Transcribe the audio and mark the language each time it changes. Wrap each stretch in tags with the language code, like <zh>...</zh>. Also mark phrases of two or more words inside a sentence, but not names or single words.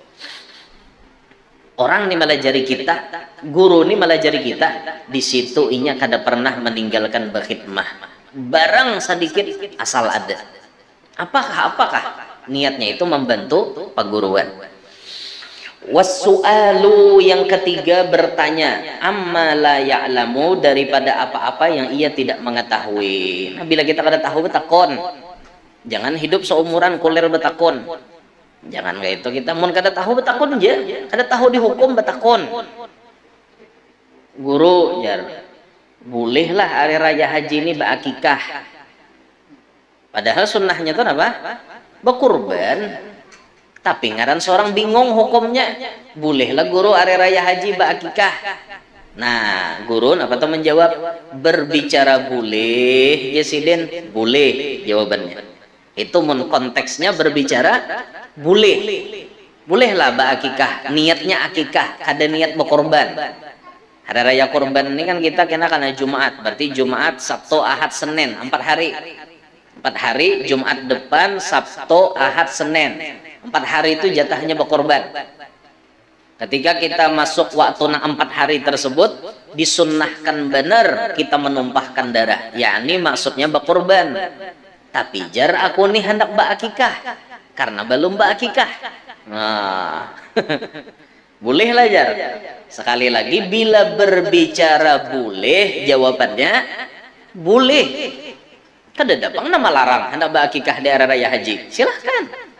<bjn>Orang nih melajari kita, guru nih melajari kita, di situ inya kada pernah meninggalkan berkhidmah barang sedikit asal ada. Apakah niatnya itu membantu paguruan. Wasu'alu, yang ketiga, bertanya,</bjn> <ar>عما لا يعلم,</ar> <bjn>daripada apa-apa yang ia tidak mengetahui. Nah, bila kita kada tahu betakon, jangan hidup seumuran kulir betakon. Jangan kayak itu kita mun kada tahu betakon aja, kada tahu dihukum betakon. Guru jar, bolehlah hari raya haji ini berakikah. Padahal sunnahnya itu apa? Berkurban. Tapi ngaran seorang bingung hukumnya. Bolehlah guru hari raya haji berakikah. Nah, guru apa tuh menjawab? Berbicara boleh, ya sidin, boleh jawabannya. Itu mun konteksnya berbicara boleh. Bolehlah berakikah, niatnya akikah, kada niat berkorban. Hari raya korban ini kan kita kena karena Jumat, berarti Jumat, Sabtu, Ahad, Senin, 4 hari. 4 hari, Jumat depan, Sabtu, Ahad, Senin. 4 hari itu jatahnya berkorban. Ketika kita masuk waktu 4 hari tersebut, disunnahkan benar kita menumpahkan darah, yakni maksudnya berkorban. Tapi jar aku nih hendak berakikah karena belum berakikah. Nah, bolehlah jar. Sekali lagi, bila berbicara boleh, jawabannya boleh. Kada dapang nama larang hendak berakikah di hari raya haji, silahkan.</bjn>